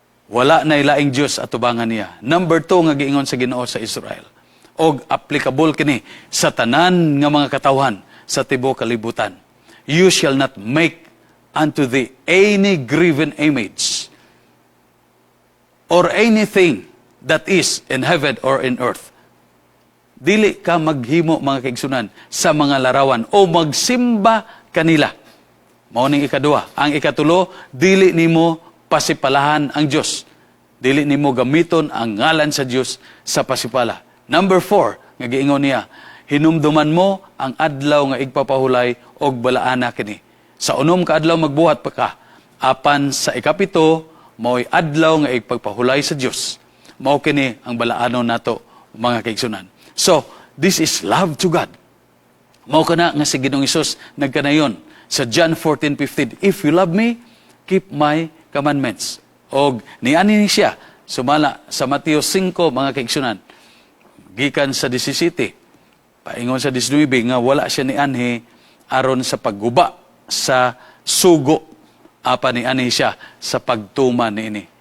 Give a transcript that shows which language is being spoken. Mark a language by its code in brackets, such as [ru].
[ceb] Wala na ilaing Diyos atubangan niya. Number 2 nga giingon sa Ginoo sa Israel. Og applicable kini sa tanan nga mga katawhan sa tibuok kalibutan. [en] You shall not make unto thee any graven image or anything that is in heaven or in earth. [ceb] Dili ka maghimo mga kaigsunan sa mga larawan o magsimba kanila. Mao ning ikaduha. Ang ikatulo, dili nimo pasipalahan ang Dios. Dili nimo gamiton ang ngalan sa Dios sa pasipala. Number 4, nga giingon niya, hinumduman mo ang adlaw nga igpapahulay og balaana kini. Sa unom ka adlaw magbuhat pa ka. Apan sa ikapito, mao'y adlaw nga igpagpahulay sa Dios. Mao kini ang balaanon nato mga kaigsunan. [en] So, this is love to God. [ceb] Mao kana nga si Ginoong Hesus nagkanayon sa John 14:15. [en] If you love me, keep my commandments. [ceb] Og niani siya sumala sa Mateo 5 mga kaigsunan. Gikan sa 17. Paingon sa 19 nga wala siya nianhi aron sa pagguba sa sugo apa nianhi siya sa pagtuman niini.